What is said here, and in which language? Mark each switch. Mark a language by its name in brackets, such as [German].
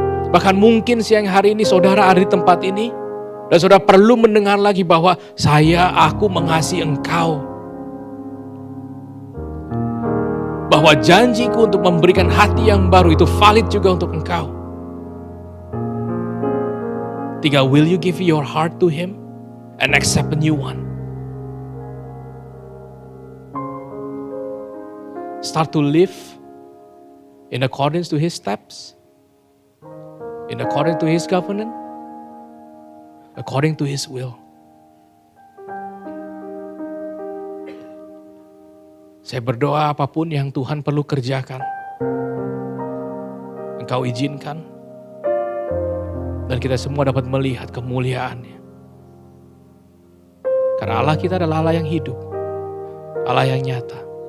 [Indonesian] Bahkan mungkin siang hari ini saudara ada di tempat ini dan saudara perlu mendengar lagi bahwa aku mengasihi engkau. Bahwa janjiku untuk memberikan hati yang baru itu valid juga untuk engkau. [English] 3, will you give your heart to Him and accept a new one? Start to live in accordance to His steps, in accordance to His covenant, according to His will. [Indonesian] Saya berdoa apapun yang Tuhan perlu kerjakan, Engkau izinkan, dan kita semua dapat melihat kemuliaan-Nya. Karena Allah kita adalah Allah yang hidup, Allah yang nyata.